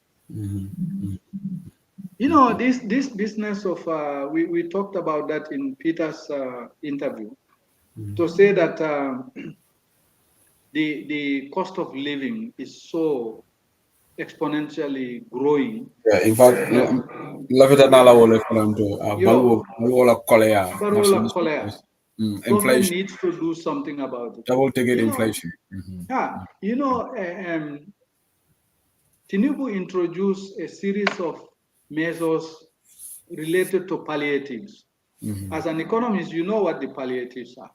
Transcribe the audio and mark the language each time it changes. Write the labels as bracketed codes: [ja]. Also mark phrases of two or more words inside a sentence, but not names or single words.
[en] You know, this business of, we talked about that in Peter's interview, to say that the cost of living is so exponentially growing. Yeah, in fact, lafita nala wole fulanto balwola kolea. Government needs to do something about it. Double ticket inflation. Yeah, you know, Tinubu introduced a series of measures related to palliatives. As an economist, you know what the palliatives are.